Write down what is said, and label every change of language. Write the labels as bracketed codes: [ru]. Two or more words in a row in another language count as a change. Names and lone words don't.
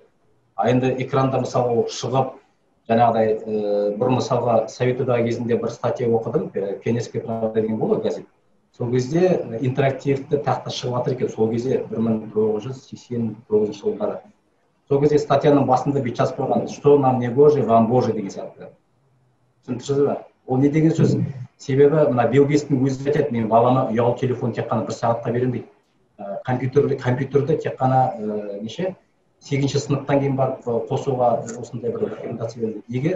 [kk] Енді экранда мысалы шығып, жаңағыдай бір мысалға Совет одағы кезінде бір статья оқыдым, Пионерская правда деген болды газет. Сол кезде интерактивті тақта шығып жатыр екен, сол кезде 1989 жылдары. Сол кезде статьяның басында бүйтіп жазып қойған, [ru] что нам не Божий, вам Божий [kk] деген сияқты. Түсінтірсіз ба? Ол не деген сөз? Себебі мына Билл Гейтстің өзі айтады, мен балама ұялы телефон тек қана 1 сағатқа беремін дейді. Компьютерді тек қана 8-ші сыныптан кейін барып қосуға осындай бір рекомендация берді. Неге?